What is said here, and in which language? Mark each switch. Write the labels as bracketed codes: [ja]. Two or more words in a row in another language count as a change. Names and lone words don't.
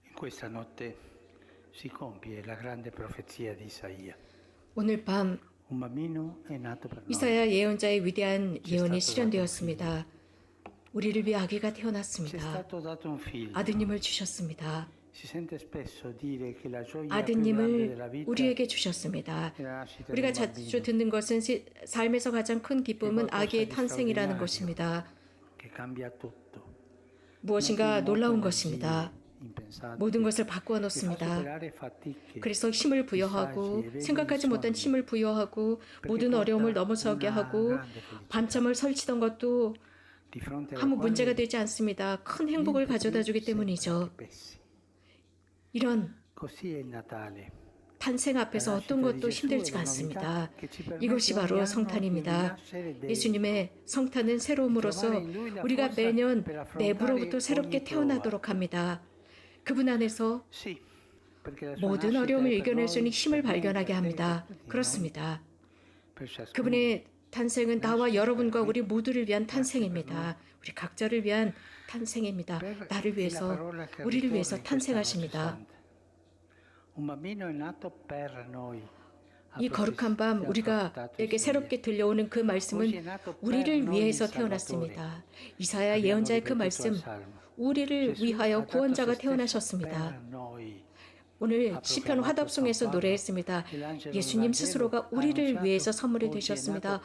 [it] questa notte si compie la grande profezia di Isaia. [ko] 오늘 밤 [it] Un bambino è nato per noi. [ko] 이사야 예언자의 위대한 예언이 실현되었습니다. 우리를 위해 아기가 [it] Ci è [ko] te어났습니다. [it] stato dato un figlio. [ko] 아드님을 주셨습니다. [it] Si sente spesso dire che la gioia più grande [ko] 아드님을 [it] della vita [ko] 우리에게 주셨습니다. [it] è la nascita di [ko] 우리가 [it] un [ko] 자주 [it] bambino [ko] 듣는 것은 삶에서 가장 큰 기쁨은 아기의 탄생이라는 것입니다. [it] che cambia tutto. [ko] 무엇인가 놀라운 것입니다. [it] Impensabile. [ko] 모든 것을 [it] Che [ko] 바꾸어 [it] fa [ko] 놓습니다. [it] superare fatiche. [ko] 그래서 힘을 부여하고 생각하지 못한 힘을 부여하고 모든 어려움을 넘어서게 하고 밤잠을 설치던 것도 [it] Di fronte alla [ko] 아무 [it] quale [ko] 문제가 되지 않습니다. 큰 행복을 가져다 주기 때문이죠. 이런 [it] Così è il Natale. [ko] 탄생 앞에서 어떤 것도 힘들지가 않습니다. 이것이 바로 성탄입니다. 예수님의 성탄은 새로움으로써 우리가 매년 내부로부터 새롭게 태어나도록 합니다. 그분 안에서 [it] Sì, perché la sua [ko] 모든 [it] nascita [ko] 어려움을 [it] è per [ko] 이겨낼 수 [it] noi, [ko] 있는 힘을 [it] per me, [ko] 발견하게 [it] per te, [ko] 합니다. [it] per tutti noi, [ko] 그렇습니다. [it] per ciascuno. [ko] 그분의 탄생은 나와 여러분과 우리 모두를 위한 탄생입니다. 우리 각자를 위한 탄생입니다. 나를 위해서, 우리를 위해서 탄생하십니다. [it] Un bambino è nato per noi. [ko] 이 거룩한 밤 우리가에게 새롭게 들려오는 그 말씀은 우리를 위해서 태어났습니다. 이사야 예언자의 그 말씀, 우리를 위하여 구원자가 태어나셨습니다. 오늘 시편 화답송에서 노래했습니다. 예수님 스스로가 우리를 위해서 선물이 되셨습니다.